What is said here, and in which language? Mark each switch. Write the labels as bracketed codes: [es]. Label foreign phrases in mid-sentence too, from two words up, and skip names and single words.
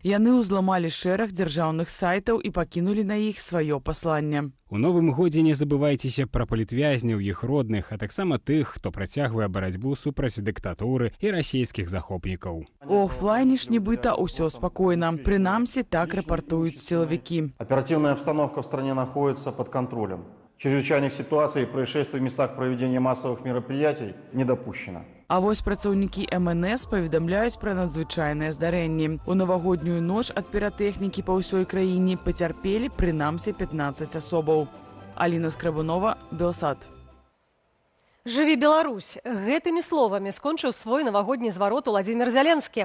[be] Яны ўзламалі шэраг дзяржаўных сайтаў і пакінулі на іх сваё пасланне. У Новым годзе не забывайцеся пра палітвязняў, іх родных, а таксама тых, хто працягвае барацьбу супраць дыктатуры і расійскіх захопнікаў. У офлайне ж нібыта ўсё спакойна. Прынамсі, так рэпартуюць сілавікі. [ru] Оперативная обстановка в стране находится под контролем. Чрезвычайных ситуаций и происшествий в местах проведения массовых мероприятий не допущено. [be] А вось працаўнікі МНС паведамляюць пра надзвычайныя здарэнні. У навагоднюю ноч ад піратэхнікі па ўсёй краіне пацярпелі прынамсі 15 асобаў. Аліна Скрабунова, Белсат. Жыві Беларусь! Гэтымі словамі скончыў свой навагодні зварот Уладзімір Зялensкі.